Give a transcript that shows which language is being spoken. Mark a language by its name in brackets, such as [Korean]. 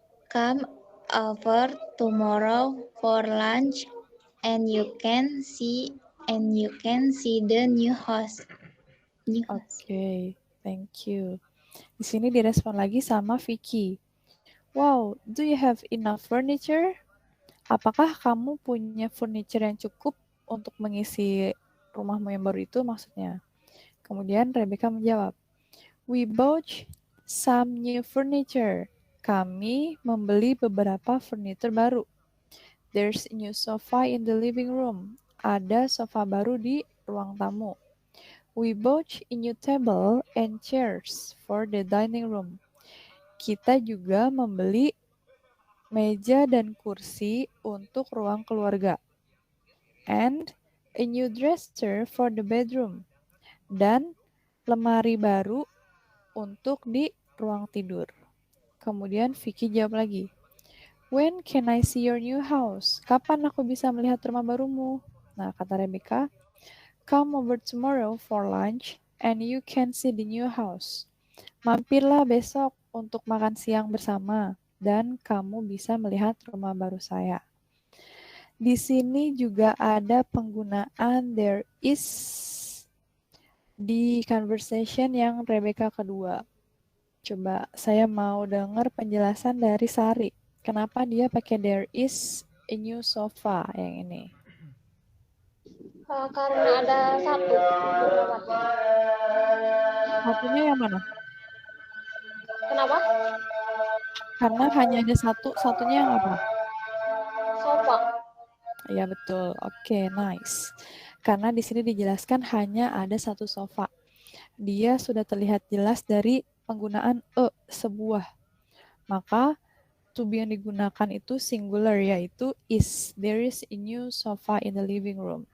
[English] Come over tomorrow for lunch, and you can see the new house. [Indonesian] Oke, [English] thank you. [Indonesian] Di sini direspon lagi sama Vicky. [English] Wow, do you have enough furniture? [Indonesian] Apakah kamu punya furniture yang cukup untuk mengisi rumahmu yang baru itu maksudnya? Kemudian Rebecca menjawab, [English] we bought some new furniture. [Indonesian] Kami membeli beberapa furniture baru. [English] There's a new sofa in the living room. [Indonesian] Ada sofa baru di ruang tamu. [English] We bought a new table and chairs for the dining room. [Indonesian] Kita juga membeli meja dan kursi untuk ruang keluarga. [English] And a new dresser for the bedroom. [Indonesian] Dan lemari baru untuk di ruang tidur. Kemudian Vicky jawab lagi. [English] When can I see your new house? [Indonesian] Kapan aku bisa melihat rumah barumu? Nah, kata Rebecca, [English] come over tomorrow for lunch and you can see the new house. [Indonesian] Mampirlah besok untuk makan siang bersama dan kamu bisa melihat rumah baru saya. Di sini juga ada penggunaan there is di conversation yang Rebecca kedua. Coba saya mau dengar penjelasan dari Sari. Kenapa dia pakai [English] there is a new sofa [Indonesian] yang ini? Karena ada satu beberapa. Satunya yang mana? Kenapa? Karena hanya ada satu, satunya yang apa? Sofa. Ya betul. [English] Oke, nice. [Indonesian] Karena di sini dijelaskan hanya ada satu sofa. Dia sudah terlihat jelas dari penggunaan sebuah. Maka to be yang digunakan itu singular, yaitu is. [English] There is a new sofa in the living room.